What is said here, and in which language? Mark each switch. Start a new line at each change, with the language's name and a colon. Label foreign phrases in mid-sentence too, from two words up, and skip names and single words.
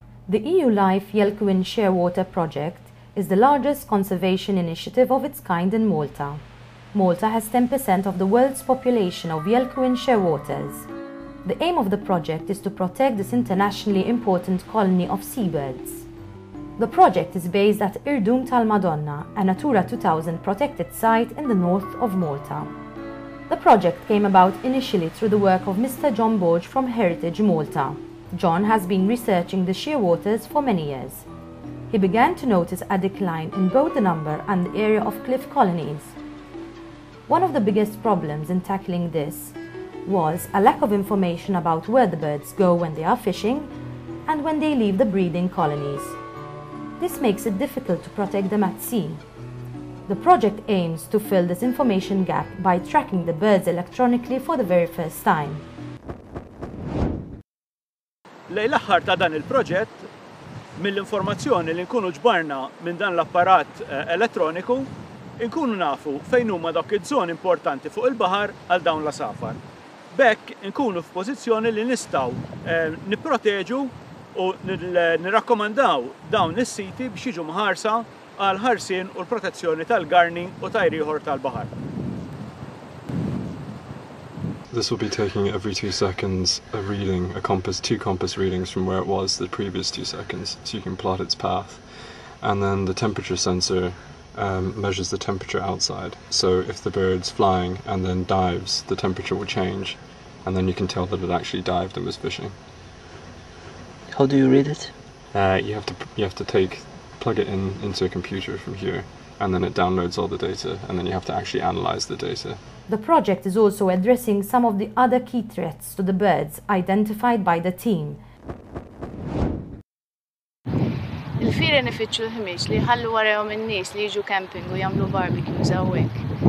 English: The EU Life Yelkouan Shearwater project is the largest conservation initiative of its kind in Malta. Malta has 10% of the world's population of Yelkouan shearwaters. The aim of the project is to protect this internationally important colony of seabirds. The project is based at tal-madonna, a Natura 2000 protected site in the north of Malta. The project came about initially through the work of Mr. John Borge from Heritage Malta. John has been researching the shearwaters for many years. He began to notice a decline in both the number and the area of cliff colonies. One of the biggest problems in tackling this was a lack of information about where the birds go when they are fishing and when they leave the breeding colonies. This makes it difficult to protect them at sea. The project aims to fill this information gap by tracking the birds electronically for the very first time.
Maltese: Lejn l-aħħar ta' dan il-proġett, mill-informazzjoni li nkunu ġbarna minn dan l-apparat elettroniku, nkunu nafu fejn huma dak iż-żoni importanti fuq il-baħar għal dawn l-asafar. B'hekk nkunu f'pożizzjoni li nistgħu nipproteġu u nirrakkomandaw dawn is-siti biex jiġu mħarsa għal ħarsien u l-protezzjoni tal-garni u tajr ieħor tal-baħar.
English: This will be taking every 2 seconds a reading, two compass readings from where it was the previous 2 seconds, so you can plot its path. And then the temperature sensor measures the temperature outside. So if the bird's flying and then dives, the temperature will change, and then you can tell that it actually dived and was fishing. How do you read it? You have to plug it into a computer from here, and then it downloads all the data, and then you have to actually analyze the data. The project is also addressing some of the other key threats to the birds identified by the team.
Maltese: Il-fieren ifittxu l-ħmiex li jħallu warahom in-nies li jiġu camping u jagħmlu barbecues hawnhekk.